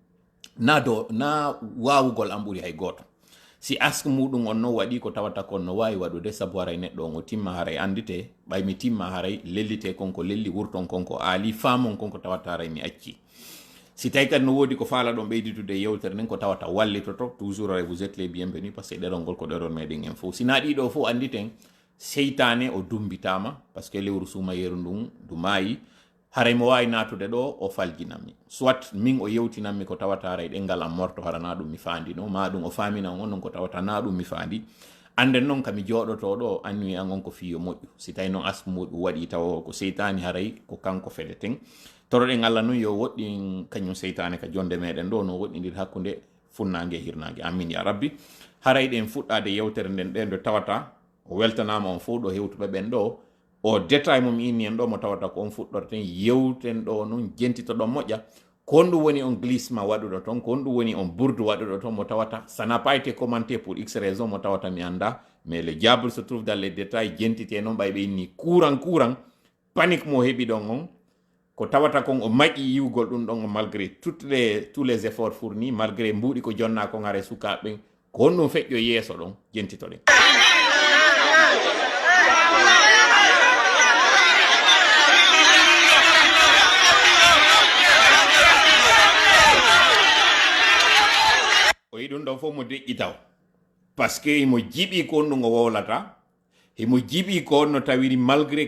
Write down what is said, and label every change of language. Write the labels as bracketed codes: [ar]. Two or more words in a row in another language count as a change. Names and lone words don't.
[ff] na wawugol an ɓuuri hay goto si ask muɗum on no waɗi ko tawata kon no wawi waɗude sabu haray neɗɗo on o timma haray andite ɓay mi timma haray lellite konko lelli wurton konko aali famon konko tawata haray mi acci si tawi kadi no woodi ko faala ɗon ɓeyditude yewtere nden ko tawata wallitoto [fr] toujours vous êtes les bienvenus par ce que [ff] ɗerol ngol ko ɗerol meɗen en fof sina ɗiɗo fof anditen seytane o dumbitama [fr] par ce que [ff] lewru sumayeru ndun du maayi haray mo wawi natude ɗo o faljinammi soit min o yewtinammi ko tawata haray ɗengal am morto hara na ɗum mi faandi no ma ɗum o famina on non ko tawata na ɗum mi faandi anden noon kami joɗoto ɗo annui an on ko fiyo moƴƴu si tawi noon asku muɗum waɗi taw ko seytani haray ko kanko feleten toroɗen Allah noon yo woɗɗin kañum seytane ka jonde meɗen ɗo no woɗɗidir hakkude funnangue e hirnangue amin ya rabbi haray ɗen fuɗɗade yewtere nden ɗen ɗo tawata o weltanama on fof ɗo hewtuɓe ɓen ɗo o détail mum inni en ɗo mo tawata ko on fuɗɗorten yewten ɗo noon jentitoɗon moƴƴa kon ɗum woni on glissement waɗuɗo toon kon ɗum woni on bourde waɗuɗo toon mo tawata [fr] ça n'a pas été commenté pour x raison [ff] mo tawata mi anda [fr] mais le diable se trouve dans les détails [ff] jentite noon ɓay ɓe inni courant panique mo heeɓi ɗon on ko tawata kon o maƴƴi yiwgol ɗum ɗon [fr] malgré tous les efforts fournis [ff] malgré mbuuɗi ko jonna kon hare sukaɓe ko on ɗum feƴƴo yeeso ɗon jentitoɗen o yi ɗum ɗon fof mo deƴƴi taw [fr] par ce que [ff] imo jiɓi ko on ɗum o wowlata imo jiɓi ko on no tawiri malgré